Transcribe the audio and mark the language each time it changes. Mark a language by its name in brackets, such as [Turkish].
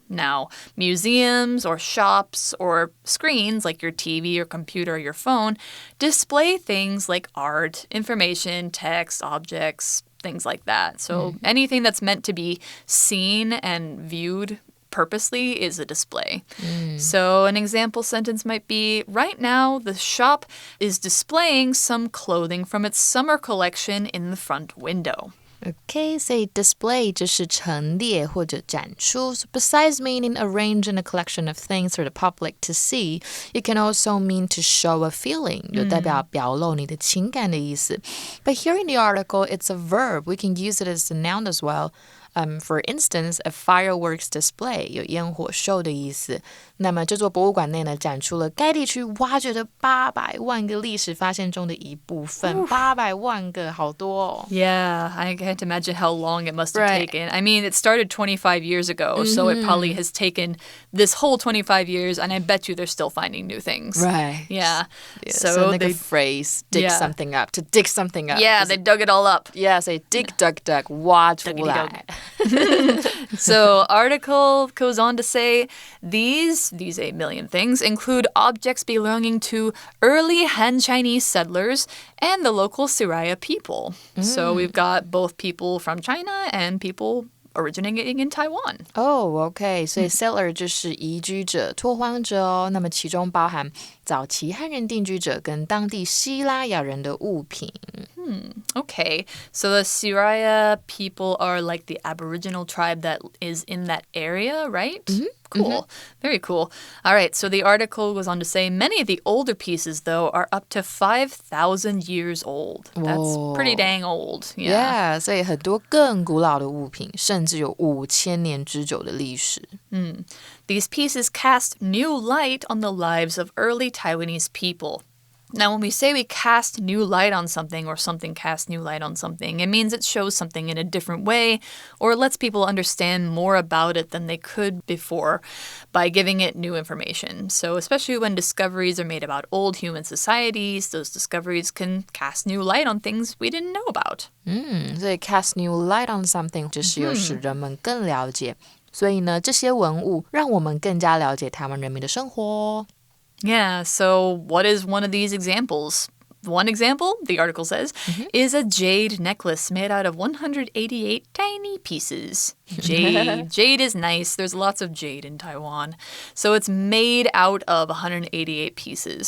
[English] Now, museums or shops or screens like your TV or computer or your phone display things like art, information, text, objects, things like that. So anything that's meant to be seen and viewed purposely is a display. So an example sentence might be, right now the shop is displaying some clothing from its summer collection in the front window. [Chinese] Okay, 所以 display 就是陈列或者展出。 [English] So besides meaning arrange in a collection of things for the public to see, it can also mean to show a feeling, [Chinese] 就代表表露你的情感的意思。 [English] But here in the article, it's a verb. We can use it as a noun as well. For instance, a fireworks display [Chinese] 有烟火秀的意思。那么这座博物馆内呢，展出了该地区挖掘的800万个历史发现中的一部分。 800万个，好多哦。 [English] Yeah, I can't imagine how long it must have taken. I mean, it started 25 years ago, so it probably has taken this whole 25 years, and I bet you they're still finding new things. Right. Yeah. So they phrase, dig something up, to dig something up. Yeah, they dug it all up. Yeah, say dig, dug, dug, [Chinese] 挖出来。 [English] So article goes on to say, these 8 million things include objects belonging to early Han Chinese settlers and the local Siraya people. So we've got both people from China and people originating in Taiwan. OK. [Chinese] 所以 settler 就是移居者、拓荒者哦。那么其中包含早期汉人定居者跟当地西拉雅人的物品。 [English] Okay, so the Siraya people are like the Aboriginal tribe that is in that area, right? Cool. Very cool. All right, so the article goes on to say many of the older pieces, though, are up to 5,000 years old. That's pretty dang old. [Chinese] Yeah, 所以很多更古老的物品，甚至有5000年之久的历史。 [English] These pieces cast new light on the lives of early Taiwanese people. Now, when we say we cast new light on something or something casts new light on something, it means it shows something in a different way or lets people understand more about it than they could before by giving it new information. So especially when discoveries are made about old human societies, those discoveries can cast new light on things we didn't know about. [Chinese] 所以 [English] cast new light on something [Chinese] 就是有使人们更了解。所以呢，这些文物让我们更加了解台湾人民的生活。 [English] Yeah, so what is one of these examples? One example, the article says, is a jade necklace made out of 188 tiny pieces. Jade. Jade is nice. There's lots of jade in Taiwan. So it's made out of 188 pieces.